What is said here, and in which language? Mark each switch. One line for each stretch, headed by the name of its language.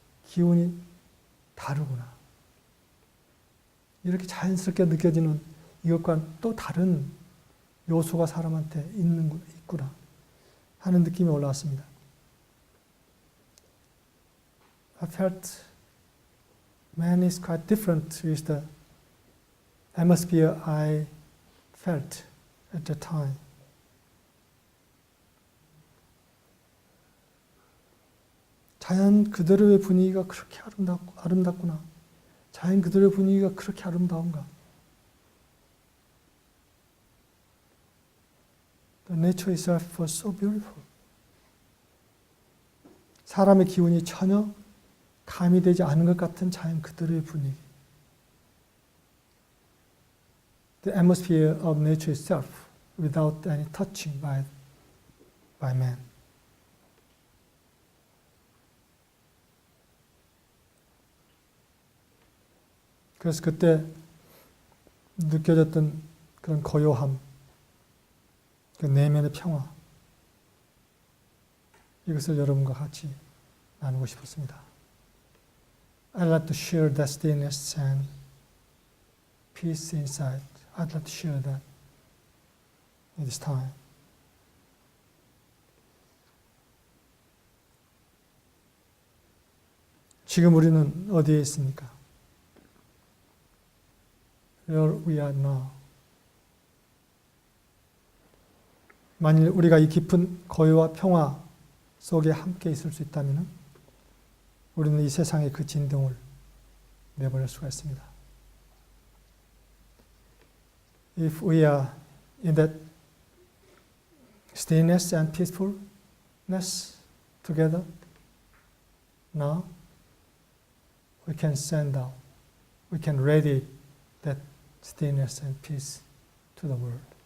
Korean: 기운이 다르구나. 이렇게 자연스럽게 느껴지는 이것과 또 다른 요소가 사람한테 있구나 하는 느낌이 올라왔습니다.
English: I felt man is quite different with the atmosphere I felt at the time.
Korean: 자연 그대로의 분위기가 그렇게 아름답구나. 자연 그대로의 분위기가 그렇게 아름다운가.
English: The nature itself was so beautiful.
Korean: 사람의 기운이 전혀 가미되지 않은 것 같은 자연 그대로의 분위기.
English: The atmosphere of nature itself without any touching by man.
Korean: 그래서 그때 느껴졌던 그런 고요함, 그 내면의 평화, 이것을 여러분과 같이 나누고 싶었습니다.
English: I'd like to share that stillness and peace inside. I'd like to share that in this time.
Korean: 지금 우리는 어디에 있습니까?
English: Where we are now.
Korean: 만일 우리가 이 깊은 고요와 평화 속에 함께 있을 수 있다면 우리는 이 세상의 그 진동을 내버릴 수가 있습니다.
English: If we are in that stillness and peacefulness together, now we can send out, we can radiate that stillness and peace to the world.